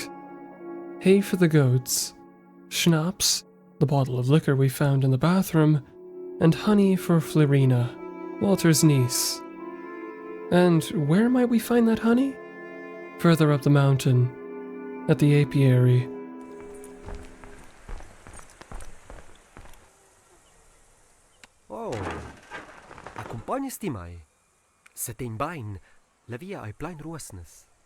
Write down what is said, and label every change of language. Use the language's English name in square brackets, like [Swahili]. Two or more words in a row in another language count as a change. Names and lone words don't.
[English] Hay for the goats, schnapps, the bottle of liquor we found in the bathroom, and honey for Florina, Walter's niece. And where might we find that honey? Further up the mountain, at the apiary. [Romansh] Oh, accompagnes-ti mai? Se te in bain, la via ai plein ruosnes.